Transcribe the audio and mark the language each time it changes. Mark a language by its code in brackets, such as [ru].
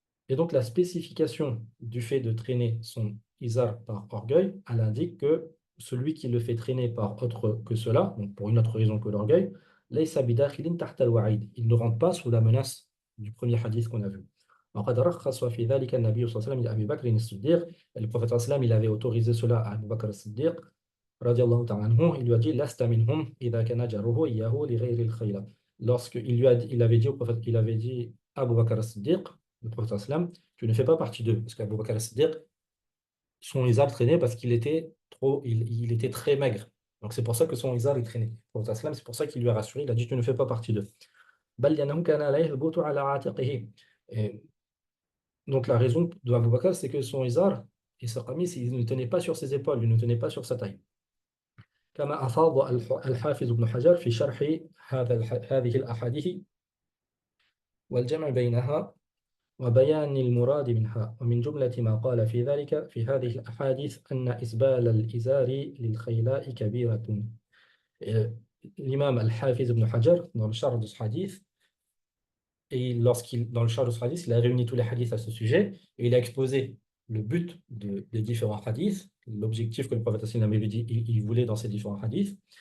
[fr] Et donc, la spécification du fait de traîner son izar par orgueil, elle indique que celui qui le fait traîner par autre que cela, donc pour une autre raison que l'orgueil, [ar] laysa bidakhilin tahta al-wa'id. [fr] Il ne rentre pas sous la menace du premier hadith qu'on a vu. [ar] وقد رخص في ذلك النبي صلى الله عليه وسلم لأبي بكر الصديق. [fr] Et le prophète [ar] صلى الله عليه وسلم, [fr] il avait autorisé cela à Abu Bakr as-Siddiq [ar] رضي الله تعالى عنه. [fr] Il lui a dit [ar] لست منهم إذا كان جره إياه لغير الخيل. [fr] Lorsqu'il lui a dit, il avait dit au prophète, il avait dit à Abu Bakr as-Siddiq, le prophète sallam, tu ne fais pas partie d'eux. Parce qu'Abu Bakr as-Siddiq, son izar traînait parce qu'il était trop, il était très maigre. Donc c'est pour ça que son izar il traînait. Le prophète sallam, c'est pour ça qu'il lui a rassuré, il a dit tu ne fais pas partie d'eux. [ar] بل لأنه كان لا يثبت على عاتقه. [fr] Et donc la raison de Abu Bakr, c'est que son izar et sa qamis, il ne tenait pas sur ses épaules, il ne tenait pas sur sa taille. [ar] كما أفاض الحافظ ابن حجر في شرح هذه الأحاديث والجمع بينها وبيان المراد منها. ومن جملة ما قال في ذلك في هذه الأحاديث أن إسبال الإزار للخيلاء كبيرة. [fr] L'imam al-Hafiz ibn Hajar, dans le char de ce hadith, et dans le char de ce hadith, il a réuni tous les hadiths à ce sujet, et il a exposé le but des différents hadiths, l'objectif que le prophète sallallahu alayhi wa sallam avait dit, il voulait dans ces différents hadiths.